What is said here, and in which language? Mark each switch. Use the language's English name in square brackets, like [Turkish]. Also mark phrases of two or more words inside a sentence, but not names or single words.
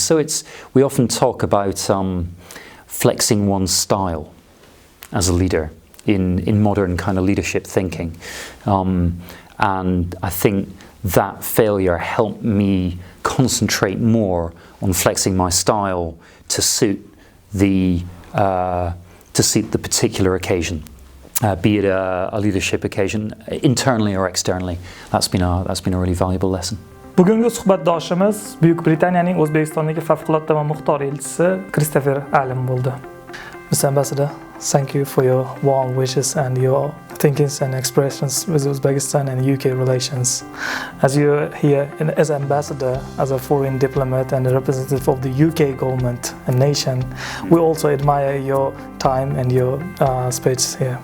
[English] So we often talk about flexing one's style as a leader in modern kind of leadership thinking, and I think that failure helped me concentrate more on flexing my style to suit the particular occasion, be it a leadership occasion, internally or externally. That's been a really valuable lesson. [Uzbek] Bugungi suhbatdoshimiz Buyuk Britaniyaning O'zbekistondagi favqulodda va muxtor elchisi Christopher Allan bo'ldi. [English] Mr. Ambassador, thank you for your warm wishes and your thinkings and expressions with Uzbekistan and UK relations. As you're here as ambassador, as a foreign diplomat and a representative of the UK government and nation, we also admire your time and your speech here.